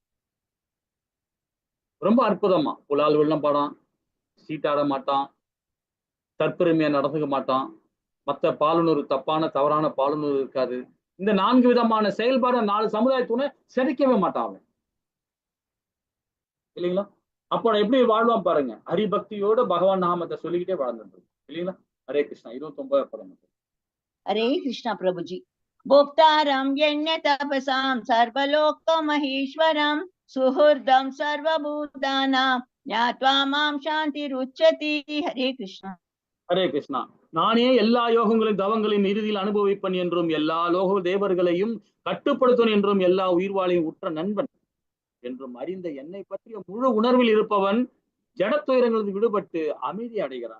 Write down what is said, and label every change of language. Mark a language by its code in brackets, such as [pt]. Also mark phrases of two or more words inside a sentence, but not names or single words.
[ta] ரொம்ப அற்புதமா புலால் வெள்ளம் பாடான், சீட்டாட மாட்டான், தற்பெருமையா நடந்துக்க மாட்டான், மற்ற பாலுணர்வு தவறான பாலுணர்வு இருக்காது. இந்த 4 விதமான செயல்பாடு 4 சமுதாயத்தூணை செரிக்கவே மாட்டான் இல்லைங்களா? அப்ப எப்படி வாழ்வான் பாருங்க, ஹரிபக்தியோட பகவான் நாமத்தை சொல்லிக்கிட்டே வாழ்ந்துட்டு இல்லைங்களா? ஹரே கிருஷ்ணா. 29வது பதம். ஹரே கிருஷ்ணா பிரபுஜி. [sa] भोक्तारं यज्ञ तपसां सर्वलोक महेश्वरं सुहृदं सर्वभूतानां ज्ञात्वा मां शान्तिरुच्यते. हरे कृष्णा. [ta] ஹரே கிருஷ்ணா. நானே எல்லா யோகங்களையும் தவங்களையும் இறுதியில் அனுபவிப்பன் என்றும் எல்லா லோக தேவர்களையும் கட்டுப்படுத்தும் என்றும் எல்லா உயிர்வாளையும் உற்ற நண்பன் என்றும் அறிந்த என்னை பற்றிய முழு உணர்வில் இருப்பவன் ஜடத்துயரங்களுக்கு விடுபட்டு அமைதி அடைகிறான்.